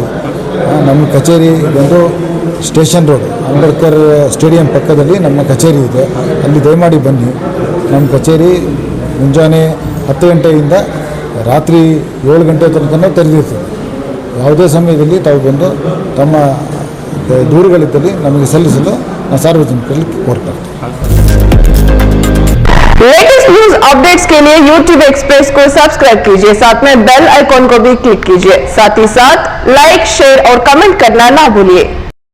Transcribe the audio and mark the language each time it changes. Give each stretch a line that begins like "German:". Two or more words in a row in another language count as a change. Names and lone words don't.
Kannada: ನಮ್ಮ ಕಚೇರಿ ಬಂದು ಸ್ಟೇಷನ್ ರೋಡ್ ಅಂಬೇಡ್ಕರ್ ಸ್ಟೇಡಿಯಂ ಪಕ್ಕದಲ್ಲಿ ನಮ್ಮ ಕಚೇರಿ ಇದೆ, ಅಲ್ಲಿ ದಯಮಾಡಿ ಬನ್ನಿ. ನಮ್ಮ ಕಚೇರಿ ಮುಂಜಾನೆ 10 ಗಂಟೆಯಿಂದ ರಾತ್ರಿ 7 ಗಂಟೆ ತನಕ ತೆರೆದಿರ್ತದೆ. ಯಾವುದೇ ಸಮಯದಲ್ಲಿ ತಾವು ಬಂದು ತಮ್ಮ ದೂರುಗಳಿದ್ದಲ್ಲಿ ನಮಗೆ ಸಲ್ಲಿಸಲು ನಾನು ಸಾರ್ವಜನಿಕರಲ್ಲಿ ಕೋರ್ತಾರೆ.
English: latest news updates
Hindi: के लिए YouTube एक्सप्रेस को सब्सक्राइब कीजिए, साथ में
English: bell icon
Hindi: को भी क्लिक कीजिए। साथ ही साथ लाइक, शेयर और कमेंट करना ना भूलिए।